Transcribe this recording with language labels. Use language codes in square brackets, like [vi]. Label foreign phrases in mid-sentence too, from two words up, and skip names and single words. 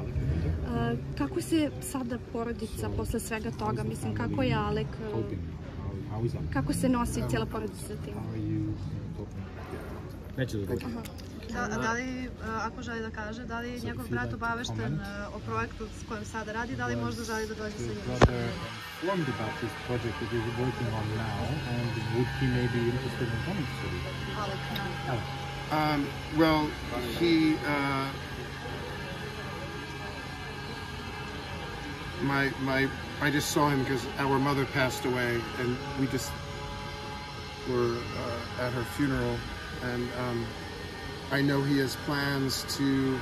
[sr] Kako se sada porodica posle svega toga, mislim, kako je Alek, kako se nosi cijela porodica sa tim? Neće da dođe. Da li, ako želi da kaže, da li je njegov brat obavešten o projektu s kojim sada radi, da li možda želi da dođe sa njim? [en] Informed about this project that he's working on now, and would he maybe be interested in coming to Serbia? Well, I just saw him because our mother passed away, and we just were at her funeral, and I know he has plans to.